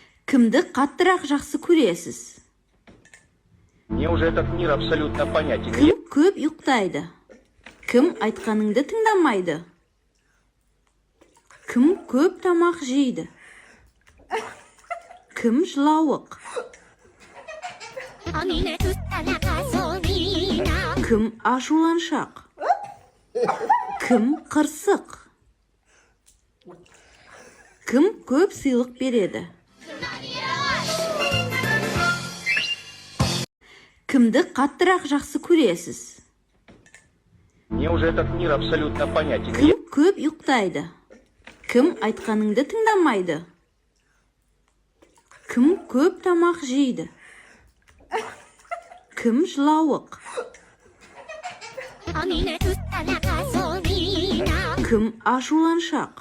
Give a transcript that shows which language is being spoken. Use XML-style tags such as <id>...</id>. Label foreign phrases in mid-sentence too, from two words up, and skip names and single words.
<kk>Кімді қаттырақ жақсы көресіз?</kk> <ru>Мне уже этот мир абсолютно понятен.</ru> <kk>Кім көп ұйықтайды? Кім айтқаныңды тыңдамайды? Кім көп тамақ жейді? Кім жылауық? Кім ашуланшақ? Кім қырсық? Кім көп сыйлық береді? Кімді қаттырақ жақсы көресіз?</kk> <ru>Мне уже этот мир абсолютно понятен.</ru> <kk>Кім көп ұйықтайды? Кім айтқаныңды тыңдамайды? Кім көп тамақ жейді? Кім жылауық? Кім ашуланшақ?</kk>